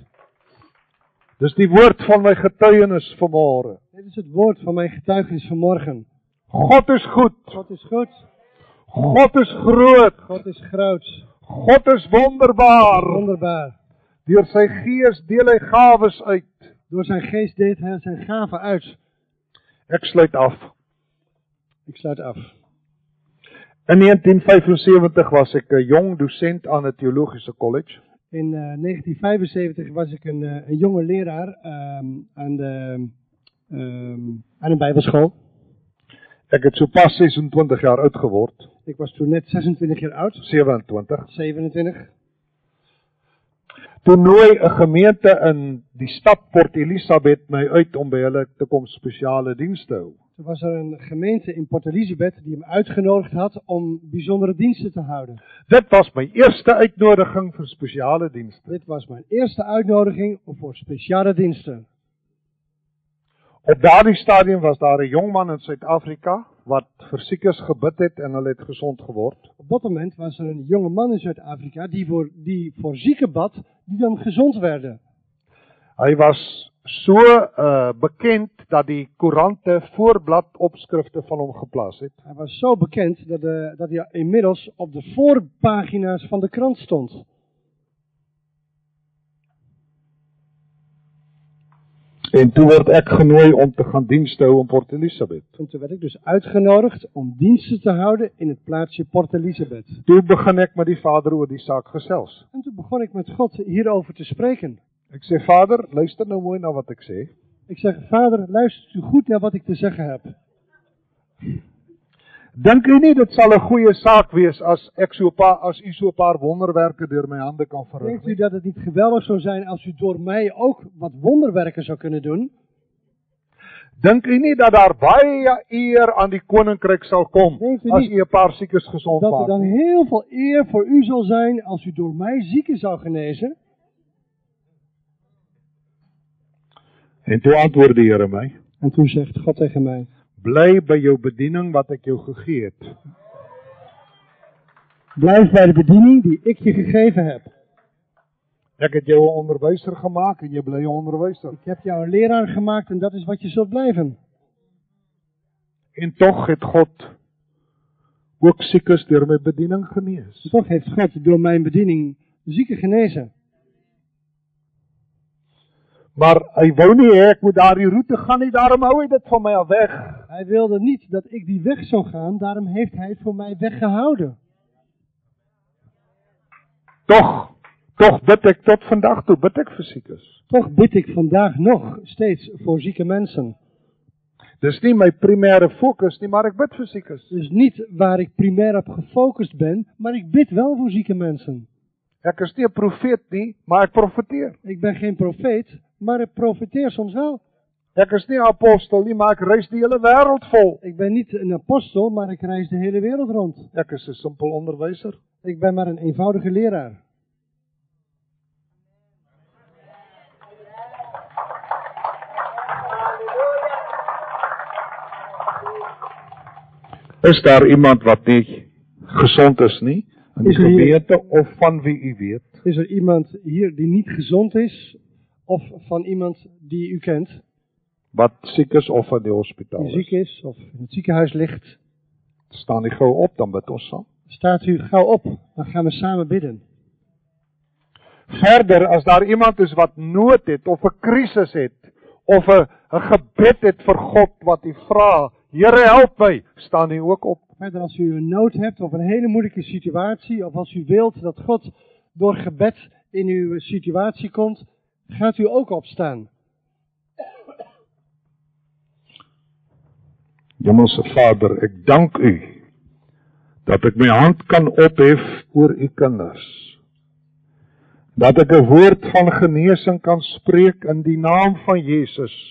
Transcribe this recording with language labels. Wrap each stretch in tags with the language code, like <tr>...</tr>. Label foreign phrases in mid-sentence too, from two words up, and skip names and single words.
<af>Dis die woord van my getuienis vanmôre.</af> <nl>Dit is het woord van mijn getuigenis vanmorgen.</nl> <af>God is goed.</af> <nl>God is goed.</nl> <af>God is groot.</af> <nl>God is groot.</nl> <af>God is wonderbaar.</af> <nl>Wonderbaar.</nl> <af>Deur sy gees deel hy gawes uit.</af> <nl>Door zijn geest deed hij zijn gaven uit.</nl> <af>Ek sluit af.</af> <nl>Ik sluit af.</nl> <af>In 1975 was ek 'n jong dosent aan 'n teologiese college.</af> <nl>In 1975 was ik een jonge leraar aan een bijbelschool.</nl> <af>Ek het sopas 26 jaar oud geword.</af> <nl>Ik was toen net 26 jaar oud.</nl> <af>27.</af> <nl>27.</nl> <af>Toen nooi 'n gemeente in die stad Port Elizabeth my uit om by hulle te kom spesiale dienste hou.</af> <nl>Toen was er een gemeente in Port Elizabeth die hem uitgenodigd had om bijzondere diensten te houden.</nl> <af>Dit was my eerste uitnodiging vir spesiale dienste.</af> <nl>Dit was mijn eerste uitnodiging voor speciale diensten.</nl> <af>Op daardie stadium was daar 'n jong man in Suid-Afrika wat vir siekes gebid het en hulle het gesond geword.</af> <nl>Op dat moment was er een jonge man in Zuid-Afrika die voor zieken bad, die dan gezond werden.</nl> <af>Hy was so bekend dat die koerante voorblad opskrifte van hom geplaas het.</af> <nl>Hij was zo bekend dat hij inmiddels op de voorpagina's van de krant stond.</nl> <af>En toe word ek genooi om te gaan dienste hou in Port Elizabeth.</af> <nl>En toen werd ik dus uitgenodigd om diensten te houden in het plaatsje Port Elizabeth.</nl> <af>Toe begin ek met die Vader oor die saak gesels.</af> <nl>En toen begon ik met God hierover te spreken.</nl> <af>Ek sê, Vader, luister nou mooi na wat ek sê.</af> <nl>Ik zeg, Vader, luistert u goed naar wat ik te zeggen heb.</nl> <af>Dink u nie dit sal 'n goeie saak wees as u so 'n paar wonderwerke deur my hande kan verrig?</af> <nl>Denkt u dat het niet geweldig zou zijn als u door mij ook wat wonderwerken zou kunnen doen?</nl> <af>Dink u nie dat daar baie eer aan die koninkryk sal kom</af> <nl>Denkt u</nl> <af>as</af> <nl>niet</nl> <af>u 'n paar siekes gesond</af> <nl>dat er</nl> <af>maak?</af> <nl>dan heel veel eer voor u zal zijn als u door mij zieken zou genezen?</nl> <af>En toe antwoord die Here my,</af> <nl>En toen zegt God tegen mij,</nl> <af>bly by jou bediening wat ek jou gegee het.</af> <nl>blijf bij de bediening die ik je gegeven heb.</nl> <af>Ek het jou 'n onderwyser gemaak en jy bly 'n onderwyser.</af> <nl>Ik heb jou een leraar gemaakt en dat is wat je zult blijven.</nl> <af>En tog het God ook siekes deur my bediening genees.</af> <nl>Toch heeft God door mijn bediening zieken genezen.</nl> <af>Maar hy wou nie hê ek moet daardie roete gaan nie, daarom hou hy dit van my af weg.</af> <nl>Hij wilde niet dat ik die weg zou gaan, daarom heeft hij het voor mij weggehouden.</nl> <af>Toch bid ek tot vandag toe, bid ek vir siekes.</af> <nl>Toch bid ik vandaag nog steeds voor zieke mensen.</nl> <af>Dis nie my primêre fokus nie, maar ek bid vir siekes.</af> <nl>Dus niet waar ik primair op gefocust ben, maar ik bid wel voor zieke mensen.</nl> <af>Ek is nie 'n profeet nie, maar ek profeteer.</af> <nl>Ik ben geen profeet, maar ik profeteer soms wel.</nl> <af>Ek is nie 'n apostel nie, maar ek reis die hele wêreld vol.</af> <nl>Ik ben niet een apostel, maar ik reis de hele wereld rond.</nl> <af>Ek is 'n simpel onderwyser.</af> <nl>Ik ben maar een eenvoudige leraar.</nl> <af>Is daar iemand wat nie gesond is nie, in die gemeente of van wie u weet?</af> <nl>Is er iemand hier die niet gezond is, of van iemand die u kent,</nl> <af>Wat siek is of in die hospitaal</af> <nl>die ziek</nl> <af>is?</af> <nl>is of in het ziekenhuis ligt?</nl> <af>Staan die gou op, dan bid ons saam.</af> <nl>Staat u gauw op, dan gaan we samen bidden.</nl> <af>Verder, as daar iemand is wat nood het, of 'n krisis het, of 'n gebed het vir God, wat u vra, Here help my, staan u ook op.</af> <nl>Verder, als u een nood hebt of een hele moeilijke situatie, of als u wilt dat God door gebed in uw situatie komt, gaat u ook opstaan.</nl> <af>Hemelse Vader, ek dank u, dat ek my hand kan ophef oor u kinders. Dat ek 'n woord van genesing kan spreek in die naam van Jesus.</af>